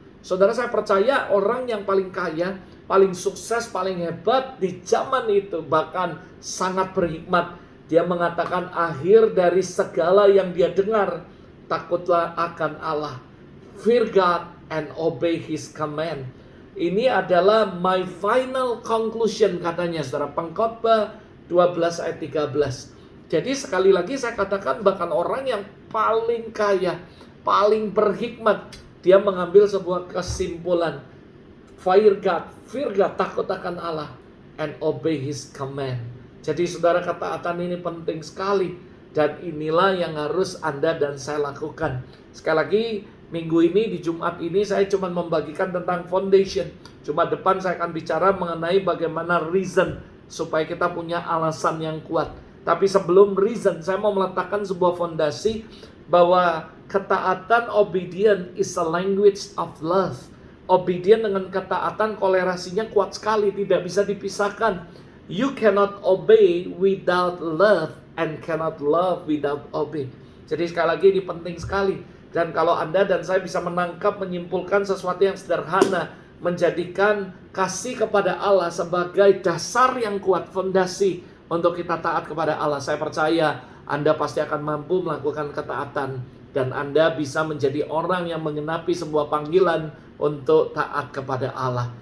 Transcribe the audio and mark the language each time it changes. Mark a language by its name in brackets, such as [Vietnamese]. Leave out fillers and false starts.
[Indonesian] Saudara, saya percaya orang yang paling kaya, paling sukses, paling hebat di zaman itu, bahkan sangat berhikmat, dia mengatakan akhir dari segala yang dia dengar, takutlah akan Allah. [English] Fear God and obey His command. [Indonesian] Ini adalah [English] my final conclusion, [Indonesian] katanya, saudara. Pengkhotbah 12 ayat 13. Jadi sekali lagi saya katakan, bahkan orang yang paling kaya, paling berhikmat, dia mengambil sebuah kesimpulan. [English] Fear God, [Indonesian] takut akan Allah, [English] and obey His command. [Indonesian] Jadi saudara, ketaatan ini penting sekali, dan inilah yang harus Anda dan saya lakukan. Sekali lagi, minggu ini, di Jumat ini, saya cuma membagikan tentang foundation. Jumat depan saya akan bicara mengenai bagaimana reason, supaya kita punya alasan yang kuat. Tapi sebelum reason, saya mau meletakkan sebuah fondasi bahwa ketaatan, [English] obedient is a language of love. [Indonesian] Obedient dengan ketaatan, kolerasinya kuat sekali, tidak bisa dipisahkan. [English] You cannot obey without love, and cannot love without obey. [Indonesian] Jadi sekali lagi ini penting sekali. Dan kalau Anda dan saya bisa menangkap, menyimpulkan sesuatu yang sederhana, menjadikan kasih kepada Allah sebagai dasar yang kuat, fondasi untuk kita taat kepada Allah, saya percaya Anda pasti akan mampu melakukan ketaatan, dan Anda bisa menjadi orang yang menggenapi sebuah panggilan untuk taat kepada Allah.